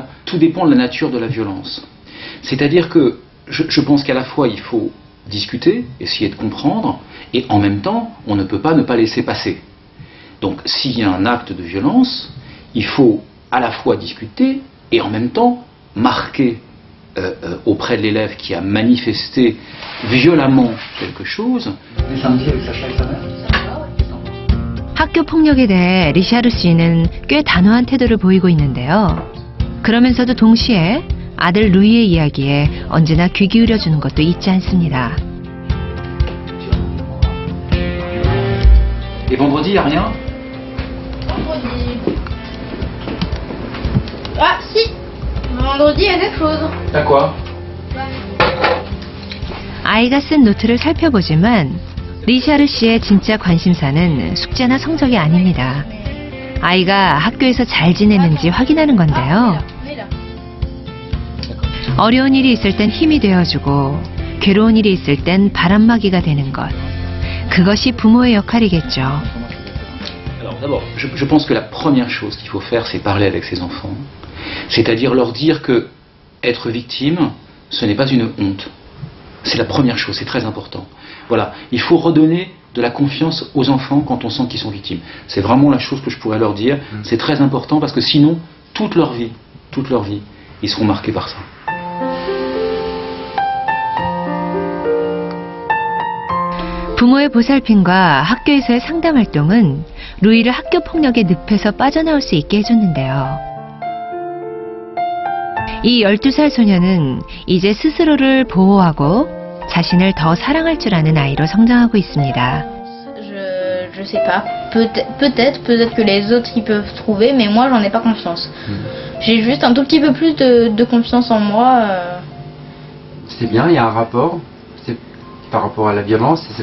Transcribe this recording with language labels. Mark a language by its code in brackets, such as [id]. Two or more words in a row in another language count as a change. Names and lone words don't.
[fr] Tout dépend de la nature de la violence. C'est-à-dire que je pense qu'à la fois il faut discuter, essayer de comprendre, et en même temps on ne peut pas ne pas laisser passer. Donc s'il y a un acte de violence, il faut à la fois discuter et en même temps marquer auprès de l'élève qui a manifesté violemment quelque chose. [ko] 학교 폭력에 대해 리샤르 씨는 꽤 단호한 태도를 보이고 있는데요. 그러면서도 동시에 아들 루이의 이야기에 언제나 귀 기울여주는 것도 잊지 않습니다. [fr] Et vendredi, il n'y a rien? Vendredi... Ah si, vendredi il y a quelque chose. T'as quoi? [ko] 아이가 쓴 노트를 살펴보지만 리샤르 씨의 진짜 관심사는 숙제나 성적이 아닙니다. 아이가 학교에서 잘 지내는지 확인하는 건데요. 어려운 일이 있을 땐 힘이 되어주고 괴로운 일이 있을 땐 바람막이가 되는 것. 그것이 부모의 역할이겠죠. [fr] Alors d'abord, je pense que la première chose qu'il faut faire, c'est parler avec ses enfants. C'est-à-dire leur dire que être victime, ce n'est pas une honte. C'est la première chose, c'est très important. Voilà, il faut redonner de la confiance aux enfants quand on sent qu'ils sont victimes. C'est vraiment la chose que je pourrais leur dire. C'est très important parce que sinon, toute leur vie, ils seront marqués par ça. [ko] 부모의 보살핌과 학교에서의 상담 활동은 루이를 학교 폭력의 늪에서 빠져나올 수 있게 해줬는데요. 이 12살 소녀는 이제 스스로를 보호하고 자신을 더 사랑할 줄 아는 아이로 성장하고 있습니다. [fr] Je sais pas. Peut-être que les autres y peuvent trouver, mais moi j'en ai pas confiance. J'ai juste un tout petit peu plus de confiance en moi. C'est bien, il y a un rapport. C'est par rapport à la violence.